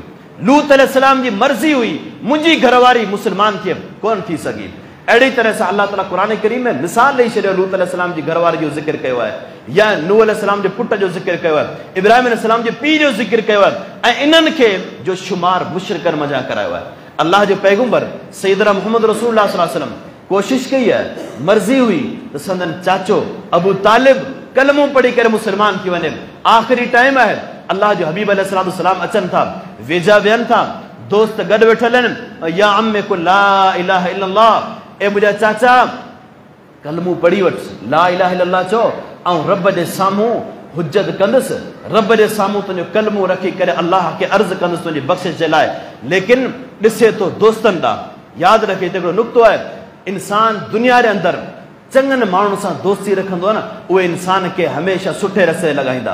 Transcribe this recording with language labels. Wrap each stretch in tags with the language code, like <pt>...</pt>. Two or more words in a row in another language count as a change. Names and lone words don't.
<sd>लूत अलैहिस्सलाम जी मर्ज़ी हुई मुंहिंजी घरवारी मुस्लमान थिए, कोन थी सघी। अहिड़ी तरह सां अल्लाह ताला क़ुरान करीम में मिसाल ॾेई छॾियो, लूत अलैहिस्सलाम जी घरवारी जो ज़िक्र कयो आहे, या नूह अलैहिस्सलाम जे पुट जो ज़िक्र कयो आहे, इब्राहिम अलैहिस्सलाम जे पीउ जो ज़िक्र कयो आहे, ऐं इन्हनि खे जो शुमार मुशरिकनि मंझां करायो आहे। अल्लाह जो पैगम्बर सैयदना मुहम्मद रसूलुल्लाह</sd> <ar>صلى الله عليه وسلم</ar> <sd>कोशिशि कई आहे, मर्ज़ी हुई त संदन चाचो अबू तालिब कलमो पढ़ी करे मुस्लमान थी वञे। आख़िरी टाइम आहे, अल्लाह जो हबीब अलैहिस्सलाम अचनि था, वेझा वेहनि था, दोस्त गॾु वेठल आहिनि,</sd> <ar>يا عم قل لا إله إلا الله,</ar> <sd>ए मुंहिंजा चाचा कलमू पढ़ी वठ,</sd> <ar>لا إله إلا الله</ar> <sd>चओ ऐं रब जे साम्हूं हुज्जत कंदुसि, रब जे साम्हूं तुंहिंजो कलमो रखी करे अलाह खे अर्ज़ु कंदुसि तुंहिंजी बख़्शिश जे लाइ। लेकिन ॾिसे थो दोस्तनि ॾांहुं। यादि रखे हिकिड़ो नुक़्तो आहे, इंसान दुनिया जे अंदरि चङनि माण्हुनि सां दोस्ती रखंदो आहे न, उहे इंसान खे हमेशह सुठे रस्ते लॻाईंदा।</sd>